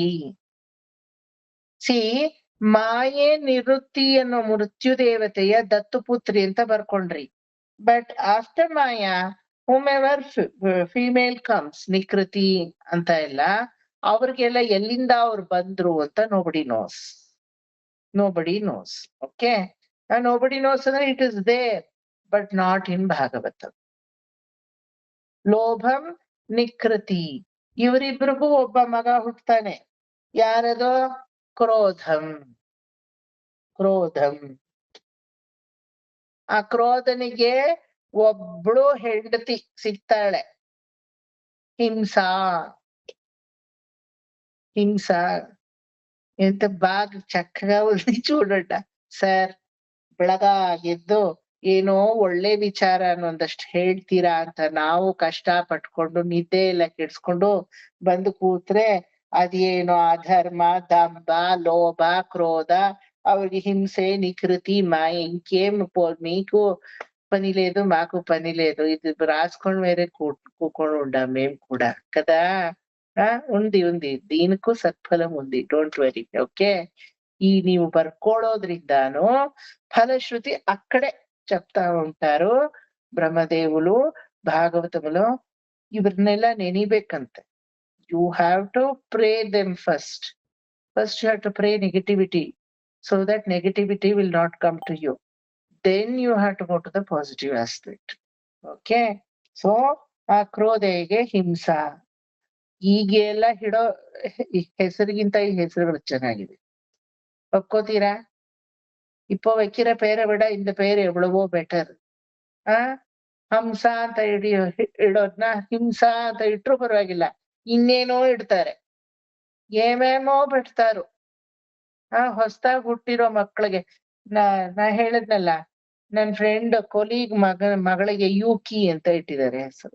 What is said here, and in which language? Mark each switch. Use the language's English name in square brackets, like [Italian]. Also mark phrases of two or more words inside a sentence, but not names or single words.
[Kannada] ಸಿ, ಮಾಯೆ ನಿವೃತ್ತಿ ಅನ್ನೋ ಮೃತ್ಯು ದೇವತೆಯ ದತ್ತುಪುತ್ರಿ ಅಂತ ಬರ್ಕೊಂಡ್ರಿ. [English] But after [Kannada] ಮಾಯಾ [English] whomever female comes, [Kannada] ನಿಕೃತಿ ಅಂತ ಎಲ್ಲ ಅವ್ರಿಗೆಲ್ಲ ಎಲ್ಲಿಂದ ಅವ್ರು ಬಂದ್ರು ಅಂತ [English] nobody knows. [Kannada] ಓಕೆ, [English] nobody knows [Kannada] ಅಂದ್ರೆ [English] it is there but not in [Kannada] ಭಾಗವತ. ಲೋಭಂ ನಿಕೃತಿ. ಇವರಿಬ್ರಿಗೂ ಒಬ್ಬ ಮಗ ಹುಟ್ಟತಾನೆ. ಯಾರದು? ಕ್ರೋಧಂ. ಆ ಕ್ರೋಧನಿಗೆ ಒಬ್ಳು ಹೆಂಡತಿ ಸಿಗ್ತಾಳೆ, ಹಿಂಸಾ. [Telugu] ఎంత బాగా చక్కగా ఉంది చూడండి ಸರ್. [Kannada] ಬೆಳಗಾಗೆದ್ದು ಏನೋ ಒಳ್ಳೆ ವಿಚಾರ ಒಂದಷ್ಟು ಹೇಳ್ತೀರಾ ಅಂತ ನಾವು ಕಷ್ಟ ಪಟ್ಕೊಂಡು ನಿದ್ದೆ ಎಲ್ಲ ಕೆಡ್ಸ್ಕೊಂಡು ಬಂದು ಕೂತ್ರೆ ಅದೇನೋ ಅಧರ್ಮ, ದಂಭ, ಲೋಭ, ಕ್ರೋಧ, ಅವ್ರಿಗೆ ಹಿಂಸೆ, [Telugu] నికృతి, ఇంకేం మీకు పని లేదు మాకు పని లేదు ఇది రాసుకొని వేరే కూకొని ఉండాం మేము కూడా కదా. ఉంది దీనిಗೂ సత్ఫలం ఉంది, డోంట్ వెరీ. ఓకే, ఈ నీవు ಬರ್ಕೊಳ್ಳೋದ್ರಿಂದಾನು ఫలశ్రుతి అక్కడే చెప్తా ఉంటారు బ్రహ్మదేవులు భాగవతములో. [Kannada] ಇವ್ರನ್ನೆಲ್ಲ ನೆನಿಬೇಕಂತೆ. [English] you have to pray them first you have to pray negativity so that negativity will not come to you. Then you have to go to the positive aspect. Okay, so [Kannada] ಆ ಕ್ರೋಧೆಗೆ ಹಿಂಸಾ ಈಗೆಲ್ಲ ಹಿಡೋ ಹೆಸರಿಗಿಂತ ಈ ಹೆಸರುಗಳು ಚೆನ್ನಾಗಿದೆ, ಒಪ್ಕೋತೀರಾ? [Tamil] இப்போ வைக்கிற பேரை விட இந்த பேர் எவ்வளவோ பெட்டர். [Kannada] ಹಂಸ ಅಂತ ಇಡೋದ್ನ ಹಿಂಸಾ ಅಂತ ಇಟ್ರು ಪರವಾಗಿಲ್ಲ, ಇನ್ನೇನೋ ಇಡ್ತಾರೆ, ಏನೇನೋ ಬಿಡ್ತಾರು. ಹೊಸದಾಗಿ ಹುಟ್ಟಿರೋ ಮಕ್ಕಳಿಗೆ ನಾ ಹೇಳಿದ್ನಲ್ಲ, ನನ್ ಫ್ರೆಂಡ್ ಕೊಲೀಗ್ ಮಗಳಿಗೆ ಯೂಕಿ ಅಂತ ಇಟ್ಟಿದ್ದಾರೆ ಹೆಸರು.